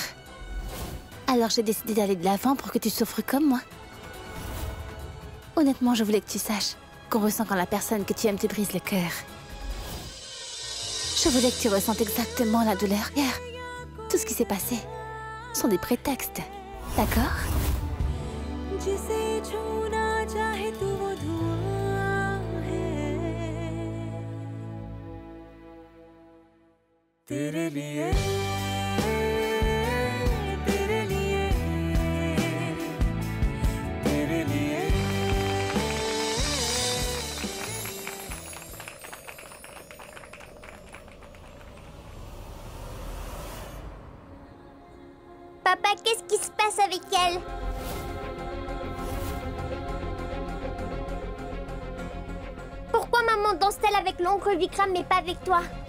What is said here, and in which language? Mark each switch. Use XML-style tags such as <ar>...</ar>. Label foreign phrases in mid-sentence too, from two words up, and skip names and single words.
<fr>Alors j'ai décidé d'aller de l'avant pour que tu souffres comme moi. Honnêtement, je voulais que tu saches qu'on ressent quand la personne que tu aimes te brise le cœur. Je voulais que tu ressentes exactement la douleur. Hier, tout ce qui s'est passé sont des prétextes, d'accord?</fr> <hi>तेरे लिए तेरे लिए</hi> <fr>Papa, qu'est-ce qui se passe avec elle? Pourquoi maman danse-t-elle avec l'oncle Vikram mais pas avec toi?</fr>